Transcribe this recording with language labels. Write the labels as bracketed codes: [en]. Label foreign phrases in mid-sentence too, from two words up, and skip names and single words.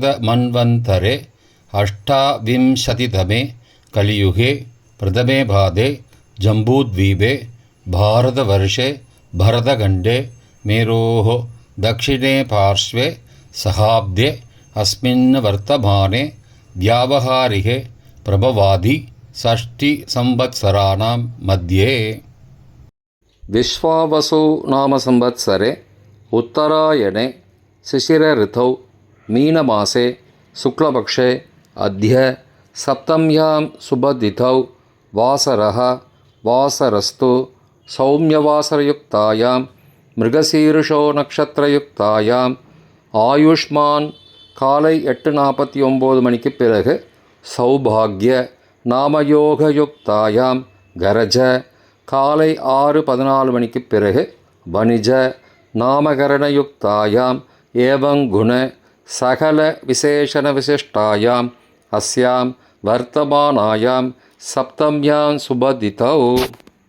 [sa] मन्वन्तरे अष्टाविंशतितमे कलियुगे प्रथमे पादे जम्बूद्वीपे भारतवर्षे भरतखण्डे मेरोः दक्षिणे पार्श्वे शकाब्दे अस्मिन् वर्तमाने व्यावहारिके प्रभवादि षष्टि संवत्सराणां मध्ये विश्वावसु नाम संवत्सरे उत्तरायणे शिशिर ऋतौ मीनमासे शुक्लपक्षे अद्य सप्तम्यां शुभतिथौ वासरः वासरस्तु सौम्यवासरयुक्तायां मृगशीर्षो नक्षत्रयुक्तायां आयुष्मान् [ta] காலை 8:49 மணிக்கு பிறகு [sa] सौभाग्य नामयोगयुक्तायां करज [ta] காலை 6:14 மணிக்கு பிறகு [sa] वणिज नामकरणयुक्तायां एवङ्गुण सकल विशेषण विशिष्टायां अस्यां वर्तमानायां सप्तम्यां शुभतिथौ.